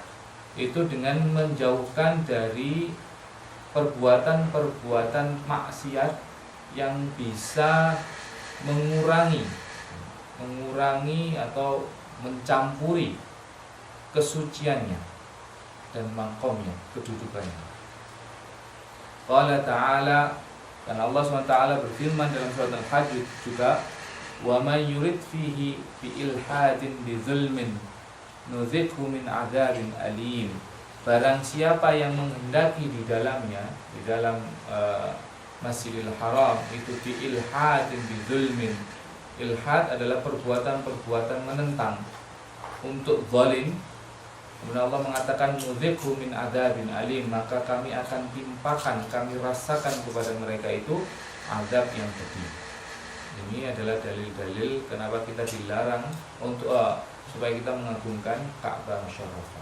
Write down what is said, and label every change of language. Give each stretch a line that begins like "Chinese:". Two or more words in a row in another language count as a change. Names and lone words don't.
Indonesian: Itu dengan menjauhkan dari perbuatan-perbuatan maksiat yang bisa mengurangi atau mencampuri kesuciannya dan maqamnya, kedudukannya.
Arabic: قال تعالى,
Indonesian: dan Allah SWT berfirman dalam surat Al-Hajj juga,
Arabic: ومن يرد فيه بإلحاد بظلم نذقه من عذاب أليم.
Indonesian: Barang siapa yang menghendaki di dalamnya, di dalam Masjidil Haram itu
Arabic: بإلحاد بظلم.
Indonesian: Ilhad adalah perbuatan-perbuatan menentang untuk zalim. Kemudian Allah mengatakan
Arabic: نذقه من عذاب أليم,
Indonesian: maka kami akan timpakan, kami rasakan kepada mereka itu azab yang pedih. Ini adalah dalil-dalil kenapa kita dilarang untuk supaya kita mengagungkan Ka'bah Musyarrafah.